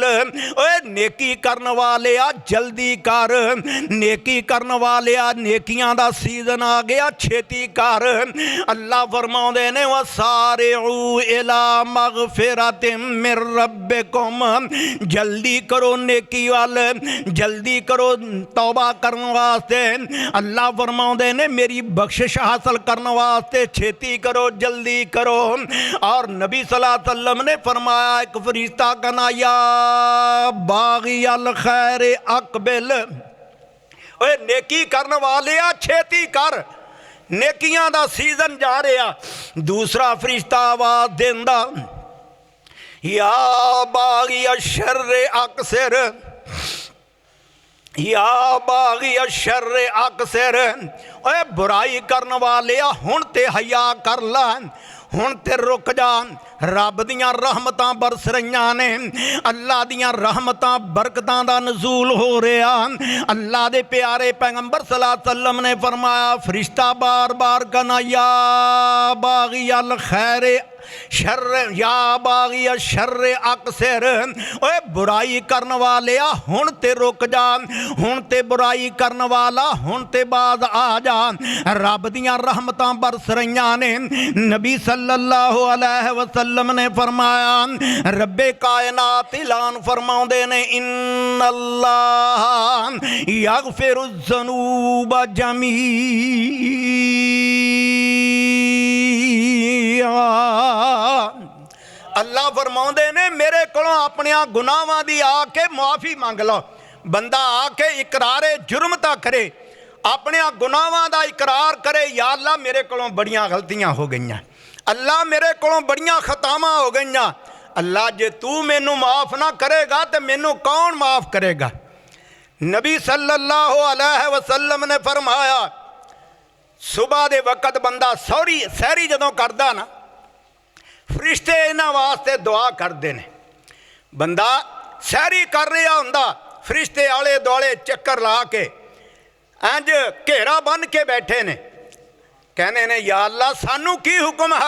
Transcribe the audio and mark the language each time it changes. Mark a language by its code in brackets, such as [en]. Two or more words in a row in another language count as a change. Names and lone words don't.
[pa] اوئے نیکی کرن والے آ جلدی کر، نیکی کرن والے آ نیکیاں دا سیزن آ گیا چھیتی کر. اللہ فرماؤندے نے [ar] وسارعوا إلى مغفرة من ربكم, [pa] جلدی کرو نیکی وال، جلدی کرو توبہ کرنے واسطے. اللہ فرماؤندے نے میری بخشش حاصل کرنے واسطے چھیتی کرو، جلدی کرو. اور نبی [ar] صلى الله عليه وسلم [pa] نے فرمایا ایک فرشتہ کہنا [ar] يا باغي الخير أقبل, [pa] اوئے نیکی کرنے والے آ چھیتی کر، نیکیاں دا سیزن جا رہا. دوسرا فرشتہ آواز دیندا [ar] يا باغي الشر أقصر، يا باغي الشر أقصر, [pa] اوئے برائی کرنے والے آ ہن تے حیا کر لا، ہن تے رک جا. رب دیاں رحمتاں برس رہیاں نے، اللہ دیاں رحمتاں برکتاں دا نزول ہو رہا. اللہ دے پیارے پیغمبر [ar] صلى الله عليه وسلم [pa] نے فرمایا فرشتہ بار بار کہنا [ar] يا باغي الخير شر، يا باغي شر أقصر, [pa] اوئے برائی کرنے والے آ ہن تے رک جا، ہن تے برائی کرنے والا ہن تے باز آ جا. رب دیاں رحمتاں برس رہیاں نے. نبی [ar] صلى الله عليه وسلم [pa] نے فرمایا ربِ کائنات اعلان فرماؤندے نے [ar] إن الله يغفر الذنوب جميعا. [pa] اللہ فرماؤندے نے میرے کولوں اپنے گناہاں دی آ کے معافی منگ لو. بندہ آ کے اقرارِ جرم تاں کرے، اپنے گناہاں دا اقرار کرے یا اللہ میرے کولوں بڑیاں غلطیاں ہو گئیاں، اللہ میرے کولوں بڑیاں خطاواں ہو گئیاں. اللہ جے تُو مینوں معاف نا کرے گا تو مینوں کون معاف کرے گا. نبی [ar] صلى الله عليه وسلم [pa] نے فرمایا [ur] صبح کے وقت [pa] بندہ سحری جدوں کردا نا فرشتے انہاں واسطے دعا [ur] کرتے ہیں. [pa] بندہ سحری کر رہا ہوندا فرشتے آلے دوالے چکر لا کے انج گھیرا بن کے بیٹھے نے کہنے نے یا اللہ سانوں کی حکم ہے.